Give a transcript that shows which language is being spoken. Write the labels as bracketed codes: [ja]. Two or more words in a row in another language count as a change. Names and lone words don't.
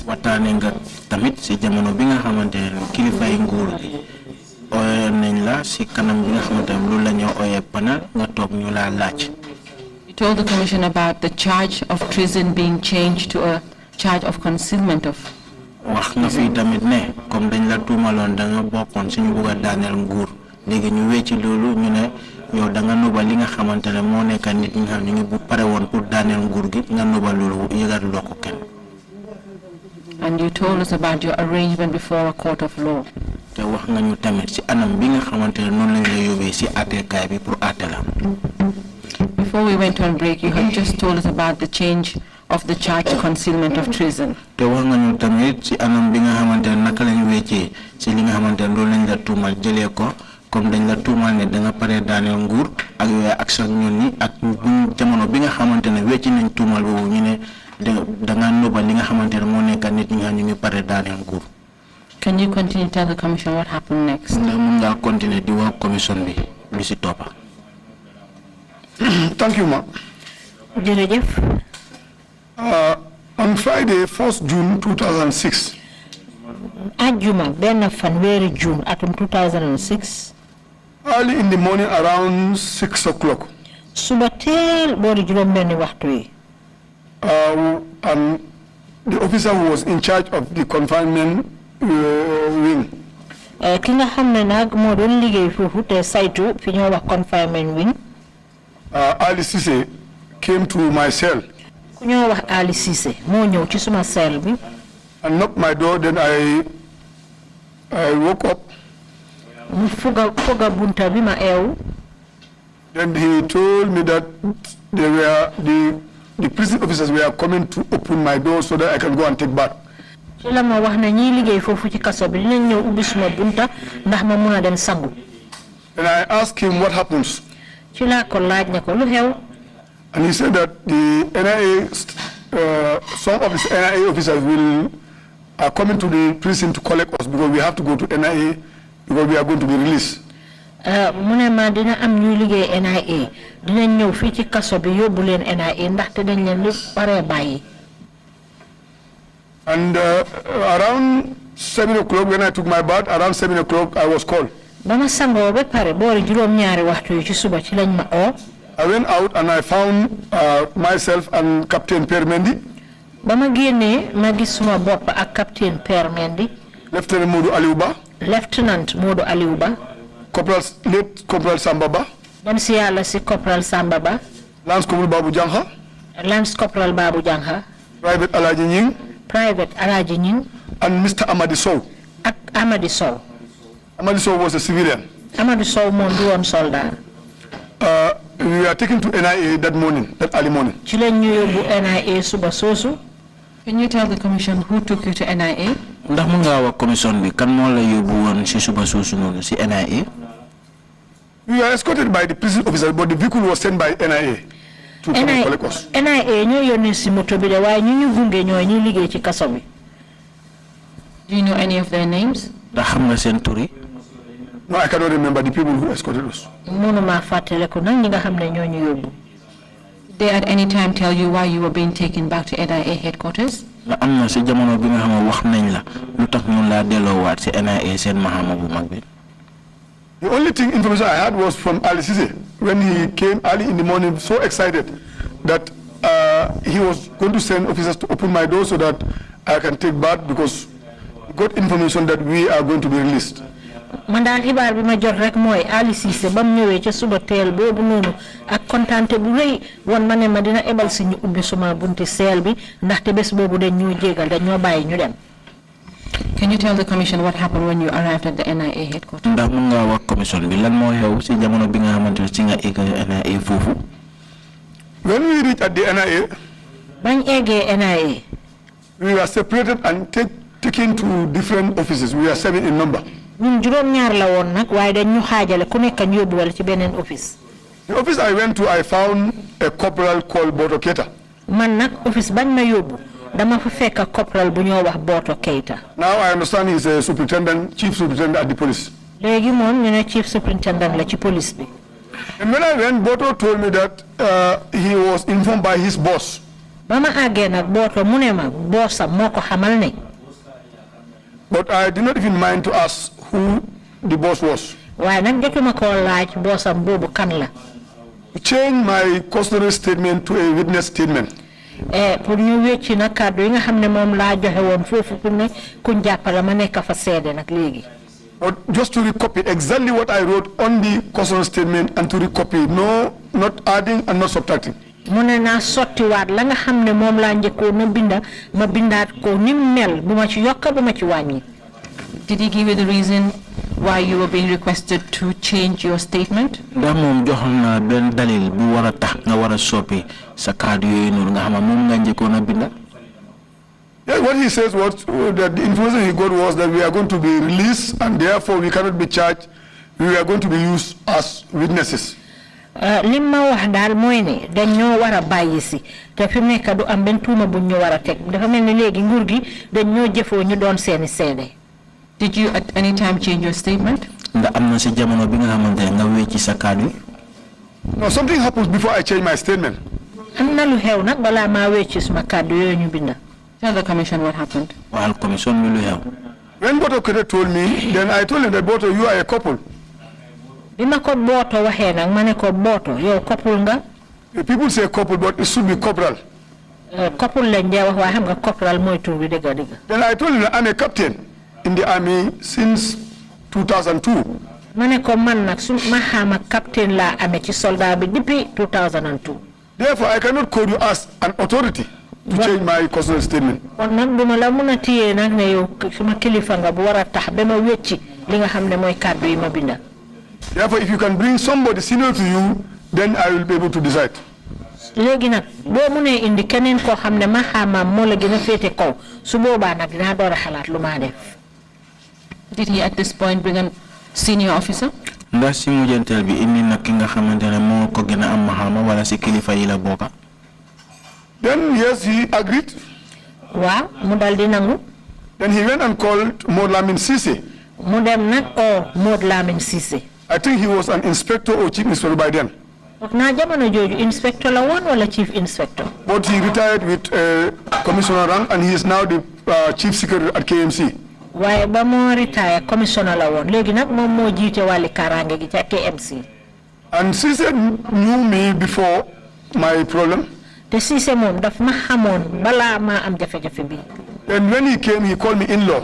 [en] You told the commission about the charge of treason being changed to a charge of concealment of. [wo] Yow da nga nobal li nga xamantene mo nekk nit ñi nga xam ñu ngi bu paré won pour daanel nguur gi nga nobal lolu yëgal loko kenn. [en] And you told us about your arrangement before a court of law. [wo] Te wax nga ñu tamit ci anam bi nga xamantene non lañ lay yobé ci atté kay bi pour atté la. [en] Before we went on break, you had just told us about the change of the charge to concealment of treason. [wo] Te wax nga ñu tamit ci anam bi nga xamantene naka lañ wéccé ci li nga xamantene loolu lañ la tuumal jëlé ko comme dañ la tuumal ne da nga paré daanel nguur ak yoy action ñun ni ak jamono bi nga xamantene wécci nañ tuumal bobu ñu ne da nga nobal li nga xamantene mo nekk nit ñi nga ñu ngi paré daanel nguur. [en] Can you continue to tell the commission what happened next? [wo] Ndax mën nga continuer di wax commission bi li ci topa. [en] Thank you, ma. [wo] Jërëjëf. [en] On Friday, 1st June 2006. [wo] Ajuma benn fanweeri June atum 2006. [en] Early in the morning, around 6 o'clock. [wo] Suba teel boori juróom benni waxtu yi. [en] And the officer who was in charge of the confinement wing. [wo] Ki nga xam ne nag moo doon liggéey foofu te saytu fi ñoo wax [en] confinement wing. Ali Cissé came to my cell. [wo] Ku ñoo wax Ali Cissé moo ñëw ci suma cell bi. [en] And knocked my door, then I woke up. Then he told me that the prison officers were coming to open my door so that I can go and take bath. Then I asked him what happens. And he said that the NIA, some of the NIA officers are coming to the prison to collect us because we have to go to NIA because we are going to be released. [wo] Munema dina am ñu liggéey NIA dinañ ñëw fi ci kasso bi yóbbu leen NIA ndaxte dañ leen li paré bayyi. [en] And around 7 o'clock when I took my bath, around 7 o'clock I was called. [wo] Bama sango ba paré boori juroom ñaari waxtu yu ci suba ci lañ ma o. [en] I went out and I found myself and Captain Permendi. [wo] Bama génné ma gis suma bopp ak Captain Permendi. [en] Lieutenant Modou Aliouba. [wo] Lieutenant Modou Aliouba. [en] Late Corporal Sambaba. [wo] Dem si yàlla si Corporal Sambaba. [en] Lance Corporal Babu Jangha. [wo] Lance Corporal Babu Jangha. [en] Private Alaji Nying. [wo] Private Alaji Nying. [en] And Mr. Amadi Sow. [wo] Amadi Sow. [en] Amadi Sow was a civilian. [wo] Amadi Sow moom du woon soldat. [en] We were taken to NIA that morning, that early morning. [wo] Ci lañ ñu yóbbu NIA suba soosu. [en] Can you tell the commission who took you to NIA? [wo] Ndax mu nga wax commission bi kan mo la yóbbu woon ci suba soosu noonu ci NIA? [en] We were escorted by the prison officers, but the vehicle was sent by NIA to come and collect us. [wo] NIA ñoo yónnee si moto bi de waaye ñu gunge ñoo ñu liggéey ci kaso bi. [en] Do you know any of their names? [wo] Ndax xam nga seen tur yi? [en] No, I cannot remember the people who escorted us. They at any time tell you why you were being taken back to NIA headquarters? The only information I had was from Ali Cissé when he came early in the morning, so excited that he was going to send officers to open my door so that I can take bath because we got information that we are going to be released. [wo] Man daal xibaar bi ma jot rek mooy Ali Cissé ba mu ñëwee ca suba teel boobu noonu ak kontaante bu rëy woon ma ne ma dina ebal si ñu ubbi suma bunti seel bi ndaxte bés boobu dañ ñoo jégal dañ ñoo bàyyi ñu dem. [en] Can you tell the commission what happened when you arrived at the NIA headquarters? [wo] ndax mën nga wax commission bi lan moo xew si jamono bi nga xamante ne ci nga egg NIA foofu. [en] When we reached at the NIA, [wo] bañ eggee NIA, [en] we were separated and taken to different offices. We were 7 in number. [wo] ñun juróom ñaar la woon nag waaye dañ ñu xaajale ku nekk ñu yóbbuwal ci beneen office. [en] The office I went to, I found a corporal called Boto Keita. [wo] Man nag office bañ ma yóbbu dama fa fekk corporal bu ñoo wax Boto Keita. [en] Now I understand he's a superintendent, chief superintendent at the police. [wo] léegi moom ñu ne [en] chief superintendent [wo] la ci police bi. [en] And when I went, Boto told me that he was informed by his boss. [wo] ba ma àggee nag Boto mu ne ma boosam moo ko xamal ne. [en] But I did not even mind to ask who the boss was. [wo] waaye nag jotuma koo laaj boosam boobu kan la. [en] To change my custodial statement to a witness statement. [wo] pour ñu wécci nag kàddu yi nga xam ne moom laa joxe woon foofu pour ne kuñ jàppale ma nekk fa seede nag léegi. [en] But just to recopy exactly what I wrote on the custodial statement and to recopy, no, not adding and not subtracting. [wo] mu ne naa sottiwaat la nga xam ne moom laa njëkkoon na binda ma bindaat ko ni mel bu ma ci yokk bu ma ci wàññi. [en] Did he give you the reason why you were being requested to change your statement? [wo] ndax moom joxoon na benn dalil bu war a tax nga war a soppi sa kàddu yooyu noonu nga xam ne moom nga njëkkoon a binda. [en] Yeah, what he says was that the information he got was that we are going to be released and therefore we cannot be charged. We are going to be used as witnesses. [wo] lim ma wax daal mooy ne dañ ñoo war a bàyyi si te fi mu nekk du am benn tuuma buñ ñu war a teg dafa mel ni léegi nguur gi dañ ñoo jëfoo ñu doon seeni seede. [en] Did you at any time change your statement? [wo] ndax am na si jamono bi nga xamante ne nga wécci sa kàddu yi. [en] No, something happens before I change my statement. [wo] am na lu xew nag balaa maa wécci suma kàddu yooyu ñu binda. [en] Tell the commission what happened. [wo] waxal commission bi lu xew. [en] When Boto Kete told me, then I told him that Boto, you are a couple. [wo] bi ma ko Boto waxee nag ma ne ko Boto yow couple nga. [en] People say couple, but it should be corporal. [wo] couple lañ dee wax waaye xam nga corporal mooy tur bi dëgg dëgg. [en] Then I told him that I'm a captain in the army since 2002. [wo] ma ne ko man nag su ma xama captain laa amee ci soldat bi depuis 2002. [en] Therefore, I cannot call you as an authority to change my custodial statement. [wo] kon nag duma la mun a téye nag ne yow suma kilifa nga bu war a tax ba ma wécci li nga xam ne mooy kàddu yi ma binda. [en] Therefore, if you can bring somebody senior to you, then I will be able to decide. [wo] léegi nag boo munee indi keneen koo xam ne ma xamaam moo la gën a féete kaw su boobaa nag dinaa door a xalaat lu maa def. [en] Did he at this point bring a senior officer? [wo] ndax si mujjanteel bi indi nag ki nga xamante ne moo ko gën a am maxaama wala si kilifa yi la bokka. [en] Then, yes, he agreed. [wo] waaw mu dal di nangu. [en] Then he went and called Maud Lamin Cissé. [wo] mu dem nag Maud Lamin Cissé. [en] I think he was an inspector or chief inspector by then. [wo] foog naa jamono jooju inspector la woon wala [en] chief inspector. But he retired with commissioner rank and he is now the chief secretary at KMC. [wo] waaye ba moo retire commissioner la woon léegi nag moom moo jiite wàlli kaaraange gi ca KMC. [en] And Cissé knew me before my problem. [wo] te Cissé moom daf ma xamoon balaa maa am jafe-jafe bi. [en] And when he came, he called me in-law.